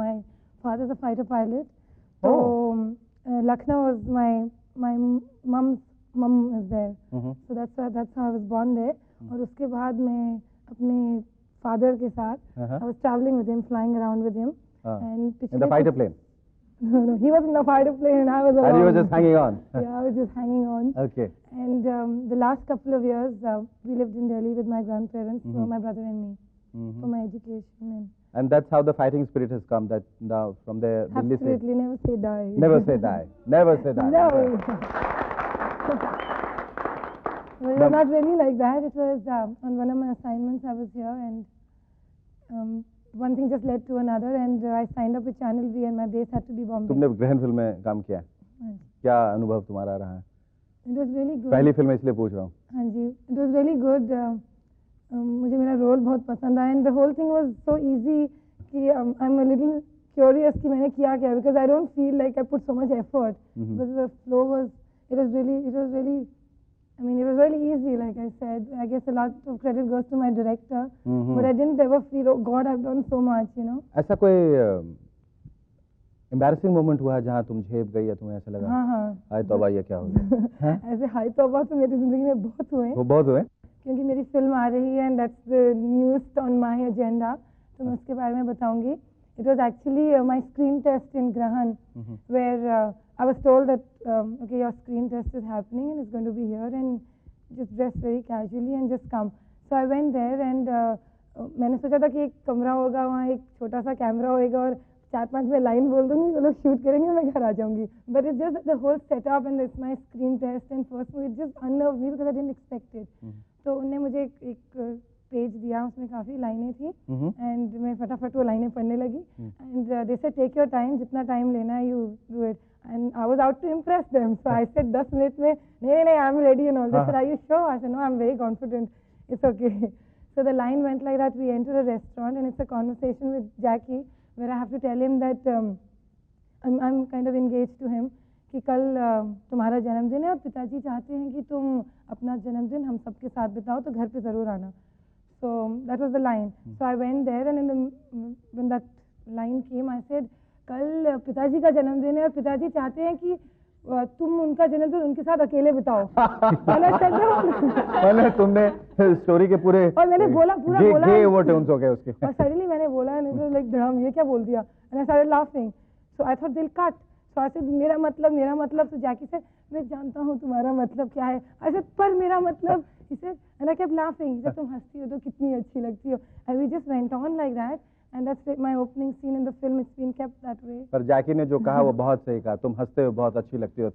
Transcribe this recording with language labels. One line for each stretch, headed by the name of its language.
English: My father is a fighter pilot, तो Lucknow was my mum is there, so that's how I was born there.
Hindi: और उसके बाद मैं अपने फादर के साथ
English: I was travelling with him, flying around with him, and in the fighter plane? No, he was in the fighter plane and I was alone. And you were just hanging on? Yeah, I was just hanging on. Okay. And the last couple of years, we lived in Delhi with my grandparents, so my brother and me, for my education. And that's how the fighting spirit has come, that now from there, Delhi se... Absolutely, never say die. Never say die. Never say die. No. Well, it was not really like that. It was on one of my assignments I was here, and one thing just led to another, and I signed up with Channel V, and my base had to be Bombay.
Hindi: तुमने ग्रहण film में काम किया है, क्या अनुभव तुम्हारा रहा है?
English: It was really good.
Hindi: पहली फिल्म इसलिए पूछ रहा हूँ। हाँ जी,
English: it was really good.
Hindi: मुझे मेरा रोल बहुत पसंद आया,
English: and the whole thing was so easy कि I'm a little curious
Hindi: कि मैंने किया क्या,
English: because I don't feel like I put so much effort. But the flow was, it was really, I mean, it was really easy, like I said. I guess a lot of credit goes to my director, but I didn't ever feel, oh God, I've done so much, you know.
Hindi: ऐसा कोई embarrassing moment हुआ जहाँ तुम झेप गई या तुम्हें ऐसा लगा? हाँ हाँ। हाय तौबा, ये क्या हो गया? ऐसे हाय तौबा तो मेरी जिंदगी में बहुत हुए। वो बहुत हुए? क्योंकि मेरी फिल्म आ रही है,
English: and that's the newest on my agenda,
Hindi: तो मैं उसके बारे में बताऊंगी।
English: It was actually my screen test in Grahan, where I was told that okay, your screen test is happening and it's going to be here, and just dress very casually and just come. So I went there,
Hindi: and मैंने सोचा था कि एक कमरा होगा, वहाँ एक छोटा सा कैमरा होएगा और 4-5 में लाइन बोल दूंगी, वो लोग शूट करेंगे, मैं घर आ जाऊंगी.
English: But it's just the whole setup and it's my screen test and first movie, it just unnerved me because I didn't expect it.
Hindi: तो उनने मुझे एक पेज दिया, उसमें काफ़ी लाइनें थी एंड मैं फटाफट वो लाइनें पढ़ने लगी
English: and they said take your time,
Hindi: जितना टाइम लेना है
English: You do it. And I was out to impress them, so I said
Hindi: 10 minute में नहीं
English: I am ready and all. They said are you sure? I said no, I am very confident, it's okay. So the line went like that. We enter a restaurant and it's a conversation with Jackie where I have to tell him that I'm kind of engaged to him
Hindi: कि कल तुम्हारा जन्मदिन है और पिताजी चाहते हैं कि तुम अपना जन्मदिन हम सबके साथ बिताओ, तो घर पे ज़रूर आना.
English: So that was the line. So I went there and when that line came, I said
Hindi: कल पिताजी का जन्मदिन है और पिताजी चाहते हैं कि तुम उनका जन्मदिन उनके साथ अकेले बिताओ. मैंने तुमने स्टोरी के पूरे और मैंने बोला पूरा बोला गे वो टोन्स हो गए उसके. और सडनली मैंने बोला
English: and it was like
Hindi: धड़म, ये क्या बोल दिया.
English: And I started laughing. So I thought they'll cut. So I said
Hindi: मेरा मतलब. तो जैकी से मैं जानता हूँ तुम्हारा मतलब क्या है.
English: I said
Hindi: पर मेरा मतलब.
English: He said and I kept laughing. He said
Hindi: तुम हंसती हो तो कितनी अच्छी लगती हो.
English: And we just went on like that. And that's my opening scene in the film. It's been kept that way.
Hindi: पर जैकी ने जो कहा वो बहुत सही कहा. तुम हंसते हो, बहुत अच्छी लगती हो.